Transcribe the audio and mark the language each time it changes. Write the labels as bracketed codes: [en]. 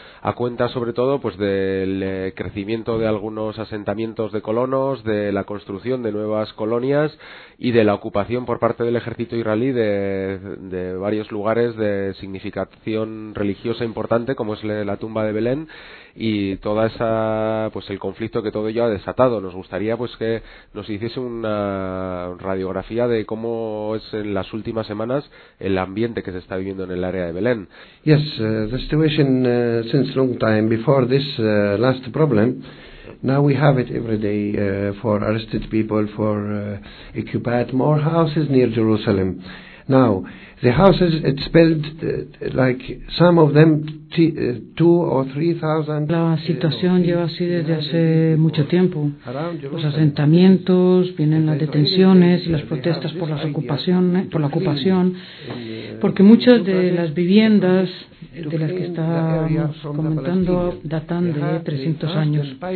[es] a cuenta sobre todo del crecimiento de algunos asentamientos de colonos, de la construcción de nuevas colonias y de la ocupación por parte del ejército israelí de varios lugares de significación religiosa importante como es la tumba de Belén y toda esa el conflicto que todo ello ha desatado. Nos gustaría que nos hiciese una radiografía de cómo es en las últimas semanas el ambiente que se está viviendo en el área de Belén. [en] Yes, the situation since long time before this last problem. Now we have it every day for arrested people, for occupied more houses near Jerusalem. Now, the houses, it's built like some of them 2,000 or 3,000. [es] La situación lleva así desde hace mucho tiempo. Los asentamientos, vienen las detenciones y las protestas por las ocupaciones, por la ocupación, porque muchas de las viviendas de las que estábamos comentando datan de 300 años.